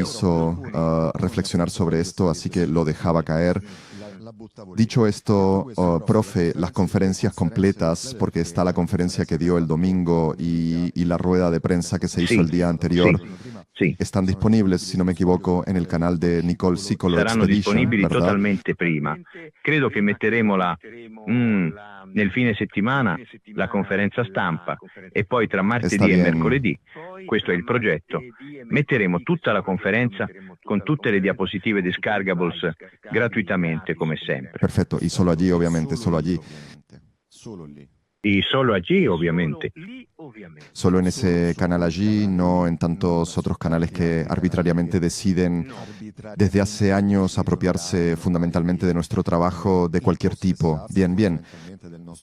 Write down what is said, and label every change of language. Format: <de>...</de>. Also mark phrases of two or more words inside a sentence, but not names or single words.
<es>hizo reflexionar sobre esto, así que lo dejaba caer. Dicho esto, profe, las conferencias completas, porque está la conferencia que dio el domingo y la rueda de prensa que se hizo Sí, el día anterior,</es> <it>sì.</it> <es>están disponibles, si no me equivoco, en el canal de Nicole Sicolo</es> <it>Saranno Expedition, disponibili</it> <es>¿verdad?</es> <it>totalmente prima. Credo che metteremo nel fine settimana la conferenza stampa e poi tra</it> <es>Está</es> <it>martedì e</it> <es>bien.</es> <it>mercoledì, questo è il progetto, metteremo tutta la conferenza con tutte le diapositive</it> <es>descargables gratuitamente</es> <it>come sempre.</it> <es>Perfecto, y solo allí, obviamente, solo allí. Y solo allí, obviamente. Solo en ese canal allí, no en tantos otros canales que arbitrariamente deciden desde hace años apropiarse fundamentalmente de nuestro trabajo de cualquier tipo.</es>